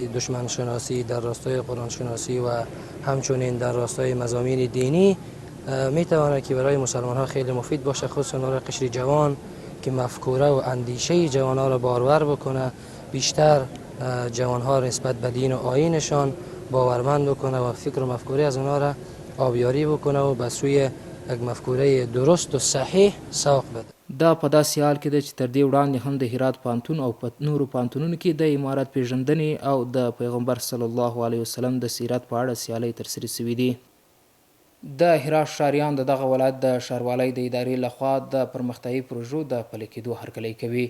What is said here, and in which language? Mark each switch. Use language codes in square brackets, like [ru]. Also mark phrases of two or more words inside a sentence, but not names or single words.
[fa] دشمن شناسی، در راستای قرآن شناسی و همچنین در راستای مضامین دینی میتواند که برای مسلمان‌ها خیلی مفید باشه، خصوصا برای قشر جوان که مفکوره و اندیشه جوان‌ها را بارور بکنه، بیشتر جوان‌ها نسبت به دین و آیینشان باورمند بکنه و فکر و مفکوره از اونها را آبیاری بکنه و به سوی یک مفکوره درست و صحیح سوق بده. [ps] دا په داسې حال کې ده چې تر دې وړاندې هم د هرات پوهنتون او په نورو پوهنتونونو کې د امارت پیژندنې او د پیغمبر صلی الله علیه وسلم د سیرت په اړه سیالۍ ترسره شوي دي. د هرات ښاریان د دغه ولایت د ښاروالۍ د ادارې لخوا د پرمختیایي پروژو د پلي کېدو هرکلی کوي.